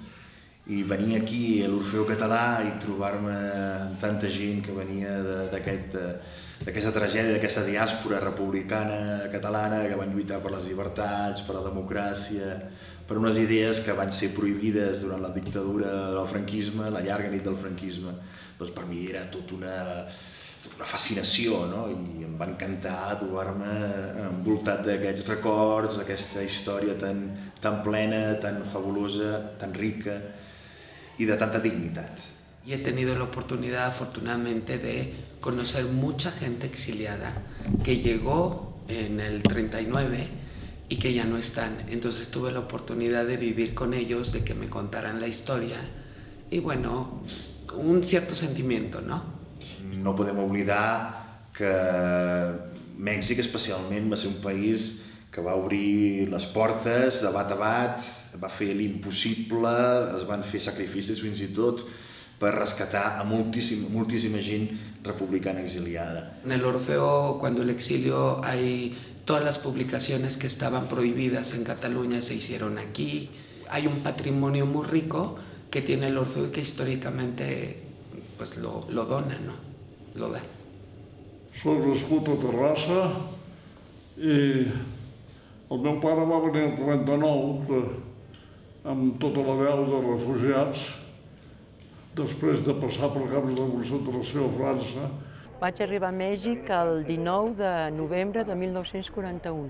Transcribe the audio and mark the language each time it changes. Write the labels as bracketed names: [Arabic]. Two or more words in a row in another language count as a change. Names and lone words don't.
[Catalan] I venir aquí a l'Orfeó Català i trobar-me amb tanta gent que venia d'aquesta tragèdia, d'aquesta diàspora republicana catalana que van lluitar per les llibertats, per la democràcia, per unes idees que van ser prohibides durant la dictadura del franquisme, la llarga nit del franquisme, doncs per mi era tota una fascinació, no? I em va encantar trobar-me envoltat d'aquests records, aquesta història tan plena, [Spanish] tan fabulosa, tan rica y de tanta dignidad. Y he tenido la oportunidad, afortunadamente, de conocer mucha gente exiliada que llegó en el 39 y que ya no están. Entonces tuve la oportunidad de vivir con ellos, de que me contaran la historia y bueno, un cierto sentimiento, ¿no? [Catalan] No podem oblidar que Mèxic especialment va ser un país que va obrir les portes de bat a bat, va fer l'impossible, es van fer sacrificis fins i tot per rescatar a moltíssima gent republicana exiliada. [Spanish] En el Orfeo, cuando el exilio, hay todas las publicaciones que estaban prohibidas en Cataluña se hicieron aquí. Hay un patrimonio muy rico que tiene el Orfeo y que históricamente pues lo dona, ¿no? Lo da. [Catalan] Soy nascut a Terrassa I el meu pare va venir el 39 amb tota la veu de refugiats, després de passar per camps de concentració a França. Vaig arribar a Mèxic el 19 de novembre de 1941.